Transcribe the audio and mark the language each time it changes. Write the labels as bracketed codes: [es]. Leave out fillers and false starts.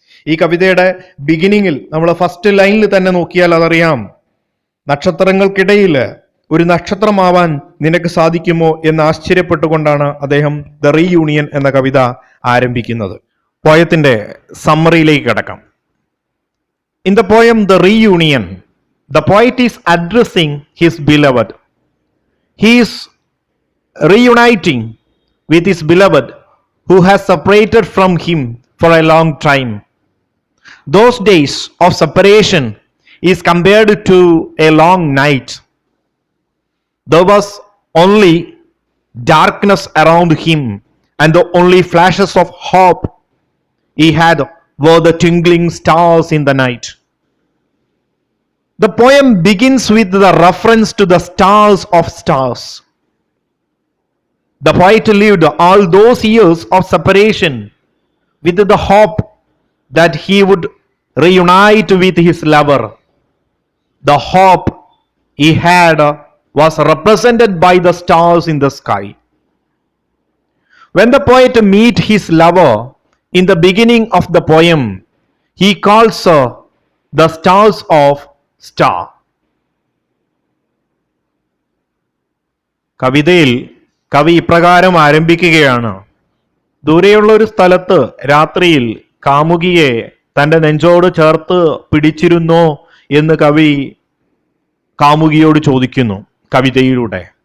[ml] ഈ കവിതയുടെ ബിഗിനിങ്ങിൽ നമ്മൾ ഫസ്റ്റ് ലൈനിൽ തന്നെ നോക്കിയാൽ അതറിയാം, നക്ഷത്രങ്ങൾക്കിടയിൽ ഒരു നക്ഷത്രമാവാൻ നിനക്ക് സാധിക്കുമോ എന്ന് ആശ്ചര്യപ്പെട്ടുകൊണ്ടാണ് അദ്ദേഹം ദ റീയൂണിയൻ എന്ന കവിത ആരംഭിക്കുന്നത്. പോയത്തിന്റെ സമ്മറിയിലേക്ക് കിടക്കാം. [en] In the poem the reunion, the poet is addressing his beloved. He is reuniting with his beloved who has separated from him for a long time. Those days of separation is compared to a long night. There was only darkness around him, and the only flashes of hope he had were the twinkling stars in the night. The poem begins with the reference to the stars of stars. The poet lived all those years of separation with the hope that he would reunite with his lover. The hope he had was represented by the stars in the sky. When the poet meets his lover in the beginning of the poem, he calls her the stars of star. [ml] കവിതയിൽ കവി ഇപ്രകാരം ആരംഭിക്കുകയാണ്. ദൂരെയുള്ള ഒരു സ്ഥലത്ത് രാത്രിയിൽ കാമുകിയെ തൻ്റെ നെഞ്ചോട് ചേർത്ത് പിടിച്ചിരുന്നോ എന്ന് കവി കാമുകിയോട് ചോദിക്കുന്നു കവിതയിലൂടെ.